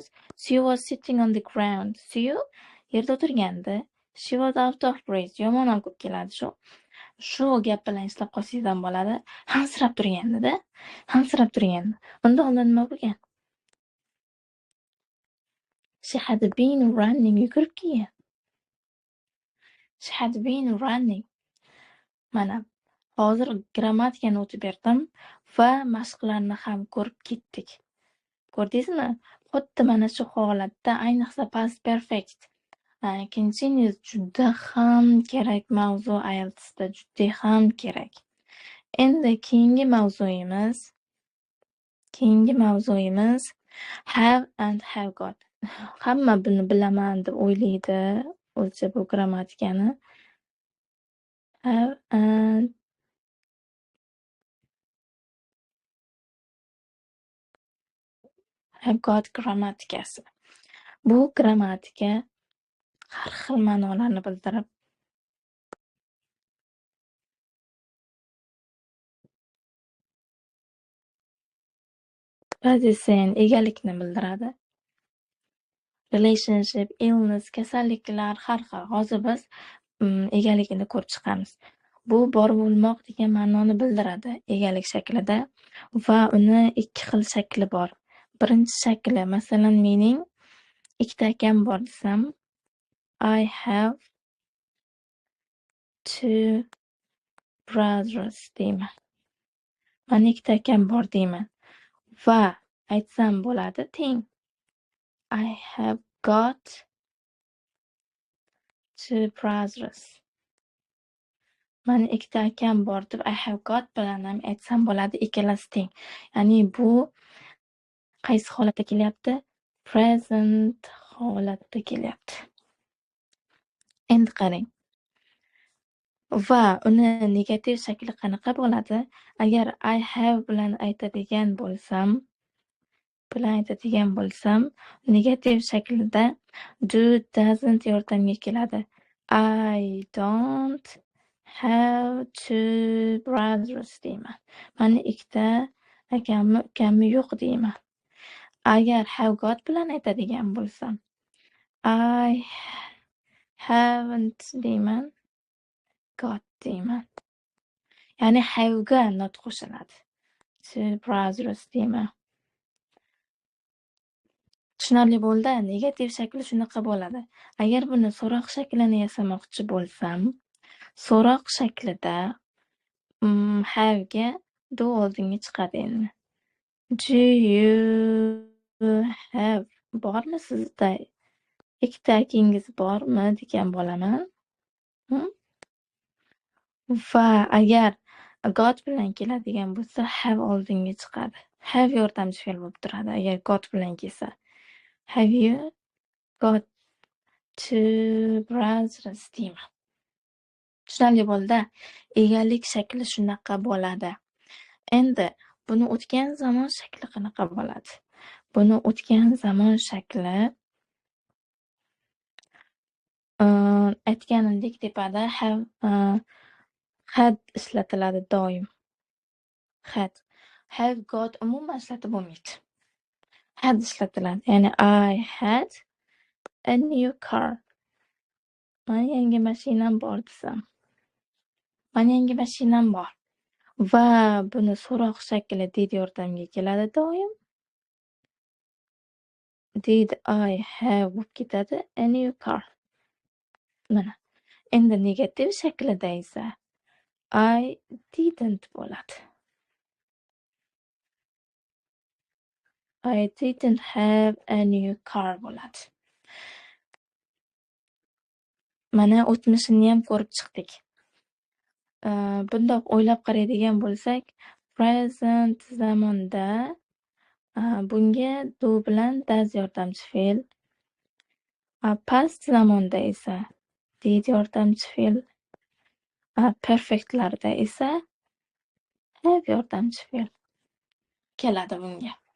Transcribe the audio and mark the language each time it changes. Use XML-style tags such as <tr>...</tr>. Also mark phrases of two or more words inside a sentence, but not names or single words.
<en>She was sitting on the ground.</en> <uz>She yerda o'tirgandi.</uz> <en>She was out of breath.</en> <uz>Yomon ham ko'p keladi shu. Shu gap bilan eslab qolsangiz ham bo'ladi. Hansirab turgandi-da. Hansirab turgandi. Undan oldin nima bo'lgan?</uz> <en>She had been running.</en> <uz>Yugurib kelgan.</uz> <en>She had been running.</en> <uz>Mana hozir grammatikani o'tib berdim va mashqlarni ham ko'rib ketdik. Ko'rdingizmi? Xuddi mana shu holatda, ayniqsa</uz> <en>past perfect.</en> <uz>Continuous juda ham kerak mavzu IELTSda, juda ham kerak. Endi keyingi mavzuimiz</uz> <en>have and have got.</en> <uz>Hamma buni bilaman deb o'ylaydi o'zi bu grammatikani.</uz> <en>Have and have got</en> <uz>grammatikasi. Bu grammatika har xil ma'nolarni bildirib possession, egalikni bildiradi.</uz> <en>Relationship, illness,</en> <uz>kasalliklar har xil. Hozir biz egaligini ko'rib chiqamiz. Bu bor bo'lmoq degan ma'noni bildiradi egalik shaklida va uni ikki xil shakli bor. Birinchi shakli, masalan, mening ikkita akam bor desam,</uz> <en>I have two brothers deyman.</en> <uz>Mani ikkita akam bor deyman. Va aytsam bo'ladi teng.</uz> <en>I have got two brothers.</en> <uz>Mani ikkita akam bor deb</uz> <en>I have got</en> <uz>bilan ham aytsam bo'ladi, ikkalasi teng. Ya'ni bu qaysi holatda kelyapti? Present holatda kelyapti. Endi qarang. Va uni negativ shakli qanaqa bo'ladi? Agar</uz> <en>I have</en> <uz>bilan aytadigan negativ shaklida</uz> <en>do, doesn't</en> <uz>yordamga keladi.</uz> <en>I don't have two brothers deyman.</en> <uz>Mani ikkita akammi yo'q deyman. Agar</uz> <en>have got</en> <uz>bilan aytadigan bo'lsam,</uz> <en>I haven't deyman, got deyman.</en> <uz>Ya'ni have ga not qo'shiladi.</uz> <en>Two brothers</en> <uz>deyman. Tushunarli bo'ldi. Negativ shakli shunaqa bo'ladi. Agar buni so'roq shaklini yasamoqchi bo'lsam, so'roq shaklida have ga do oldinga chiqadi endi.</uz> <en>Do you have,</en> <uz>bormi sizda? Ikkita akangiz bormi degan bo'laman. Va agar got bilan keladigan bo'lsa, have oldinga chiqadi. Have yordamchi fe'l bo'lib turadi agar got bilan kelsa.</uz> <en>Have you got two brothers deyman.</en> <uz>Tushunarli bo'ldi. Egalik shakli shunaqa bo'ladi. Endi buni o'tgan zamon shakli qanaqa bo'ladi? Buni o'tgan zamon shakli aytganimdek tepada</uz> <en>have had</en> <uz>ishlatiladi doim. Had.</uz> <en>Have got</en> <uz>umuman ishlatib bo'lmaydi. Had ishlatiladi. Ya'ni</uz> <en>I had a new car.</en> <uz>Mani yangi mashinam bor desam. Mani yangi mashinam bor. Va buni so'roq shakli did yordamga keladi doim.</uz> <en>Did I have bo'lib ketadi a new car.</en> <uz>Mana. Endi negativ shaklida esa</uz> <en>I didn't</en> <uz>bo'ladi.</uz> <en>I didn't have a new car bo'ladi.</en> <uz>Mana o'tmishiniyam ko'rib chiqdik. Bundoq o'ylab qaraydigan bo'lsak, present zamonda bunga do bilan does yordamchi fe'l, past zamonda esa did yordamchi fe'l, perfectlarda esa have yordamchi fe'l keladi bunga.</uz>